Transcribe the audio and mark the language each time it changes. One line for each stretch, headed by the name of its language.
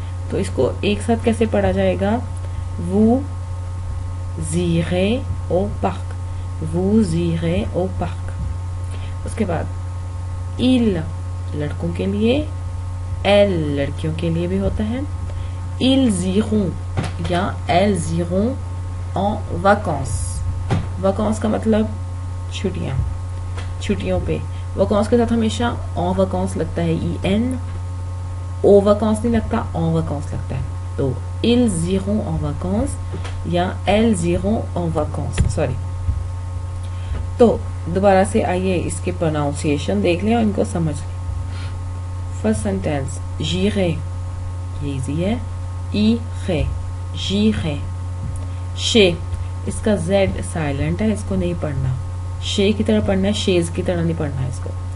Hindi: तो इसको एक साथ कैसे पढ़ा जाएगा,
French: vous irez au parc, vous irez au parc।
Hindi: उसके बाद il लड़कों के लिए, elle लड़कियों के लिए भी होता है,
French: ils iront
Hindi: या
French: elles iront en vacances।
Hindi: vacances का मतलब छुट्टियां, छुट्टियों पे। vacances के साथ हमेशा
French: en vacances
Hindi: लगता है, en, au vacances नहीं लगता, en vacances लगता है। तो
French: ils iront en vacances
Hindi: या
French: elles iront en vacances,
Hindi: sorry. तो दोबारा से आइए इसके प्रोनाउंसिएशन देख लें और इनको समझ लें। फर्स्ट सेंटेंस
French: j'irai,
Hindi: ये इजी है, irai, j'irai, chez, इसका z साइलेंट है, इसको नहीं पढ़ना, chez की तरह पढ़ना है, chez की तरह नहीं पढ़ना है इसको।